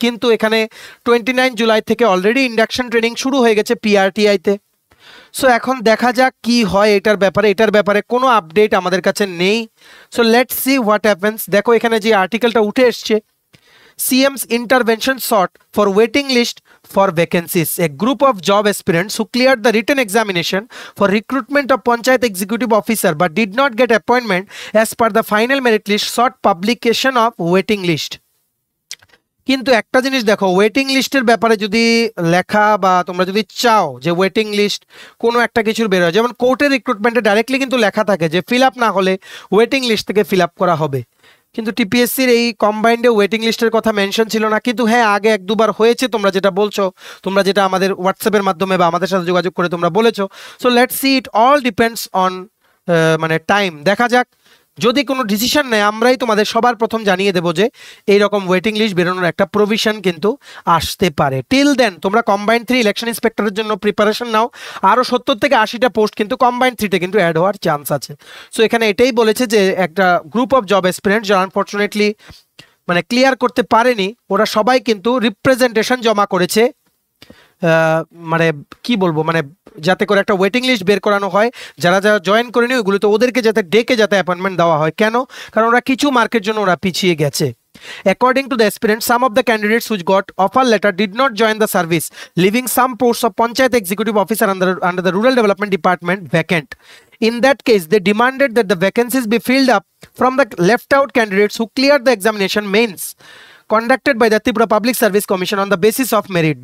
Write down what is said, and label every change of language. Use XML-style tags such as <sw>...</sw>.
<bn>কিন্তু এখানে 29 জুলাই থেকে অলরেডি ইন্ডাকশন ট্রেনিং শুরু হয়ে গেছে পিআরটিআইতে। সো এখন দেখা যাক কি হয় এটার ব্যাপারে কোনো আপডেট আমাদের কাছে নেই।</bn> <en>So let's see what happens.</en> <bn>দেখো এখানে যে আর্টিকেলটা উঠে এসছে,</bn> <en>CM's intervention sought for waiting list for vacancies. A group of job aspirants who cleared the written examination for recruitment of Panchayat Executive Officer but did not get appointment as per the final merit list sought publication of waiting list.</en> <bn>কিন্তু একটা জিনিস দেখো, waiting লিস্টের ব্যাপারে যদি লেখা বা তোমরা যদি চাও যে ওয়েটিং লিস্ট কোনো একটা কিছুর বের হয়, যেমন কোর্টের রিক্রুটমেন্টে ডাইরেক্টলি কিন্তু লেখা থাকে যে ফিল আপ না হলে ওয়েটিং লিস্ট থেকে ফিল আপ করা হবে, কিন্তু টিপিএসসির এই কম্বাইন্ডে ওয়েটিং লিস্টের কথা মেনশন ছিল না। কিন্তু হ্যাঁ, আগে 1-2বার হয়েছে, তোমরা যেটা বলছো, তোমরা যেটা আমাদের হোয়াটসঅ্যাপের মাধ্যমে বা আমাদের সাথে যোগাযোগ করে তোমরা বলেছো।</bn> <en>so let's see, it all depends on</en> <bn>মানে টাইম। দেখা যাক যদি কোনো ডিসিশন নেয় আমরাই তোমাদের সবার প্রথম জানিয়ে দেবো যে এইরকম ওয়েটিং লিস্ট বেরোনোর একটা প্রভিশন কিন্তু আসতে পারে।</bn> <en>till then</en> <bn>তোমরা কম্বাইন্ড 3 ইলেকশন ইন্সপেক্টরের জন্য প্রিপারেশন নাও। আরও 70 থেকে 80টা পোস্ট কিন্তু কম্বাইন্ড 3-তে কিন্তু অ্যাড হওয়ার চান্স আছে। সো এখানে এটাই বলেছে যে একটা গ্রুপ অফ জব অ্যাসপিরেন্ট যারা আনফর্চুনেটলি মানে ক্লিয়ার করতে পারেনি, ওরা সবাই কিন্তু রিপ্রেজেন্টেশন জমা করেছে, মানে কি বলবো, মানে যাতে করে একটা ওয়েটিং লিস্ট বের করানো হয়। যারা যারা জয়েন করেনি ওইগুলো তো ওদেরকে যাতে ডেকে যাতে অ্যাপয়েন্টমেন্ট দেওয়া হয়। কেন? কারণ ওরা কিছু মার্কের জন্য ওরা পিছিয়ে গেছে।</bn> <en>According to the aspirants, some of the candidates which got offer letter did not join the service, leaving some posts of Panchayat Executive Officer under the Rural Development Department vacant. In that case, they demanded that the vacancies be filled up from the left out candidates who cleared the examination mains conducted by the Tripura Public Service Commission on the basis of merit.</en>